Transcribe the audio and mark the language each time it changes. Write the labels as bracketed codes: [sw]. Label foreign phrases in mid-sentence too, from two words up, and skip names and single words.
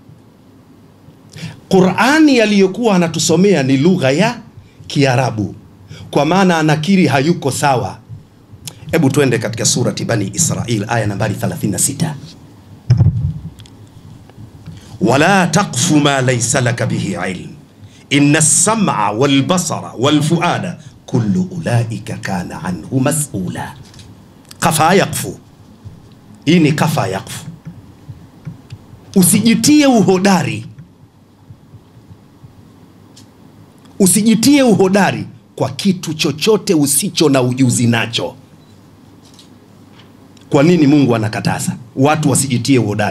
[sw] Qur'ani aliyokuwa anatusomea ni lugha ya Kiarabu, kwa maana anakiri hayuko sawa. Hebu tuende katika surati Bani Israil aya nambari 36. [ar] ولا تقف ما ليس لك به علم إن السمع والبصر والفؤاد كل أولئك كان عنه مسؤولا. كفى يقفو, [sw] hii ni [ar] كفى يقفو. [sw] Usijitie uhodari, usijitie uhodari kwa kitu chochote usicho na ujuzi nacho. Kwa nini Mungu anakataza watu wasijitie uhodari?